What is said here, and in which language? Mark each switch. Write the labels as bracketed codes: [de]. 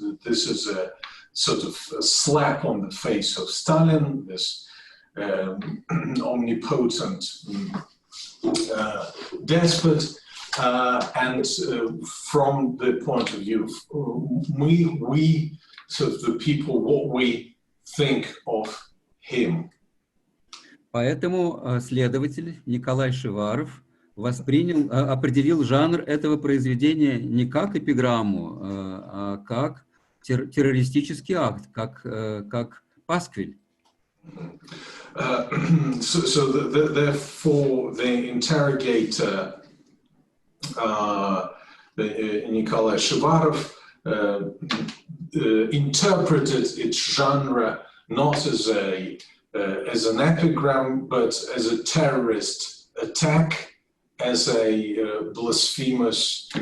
[en] This is a sort of a slap on the face of Stalin, this omnipotent despot. And from the point of view of we sort of the people, what we think of him. [ru] Поэтому следователь Николай Шиваров определил жанр этого произведения не как эпиграмму, а как террористический акт, как пасквиль. [en] So therefore, the interrogator Nikolai Shivarov interpreted its genre not as an epigram, but as a terrorist attack, as a blasphemous.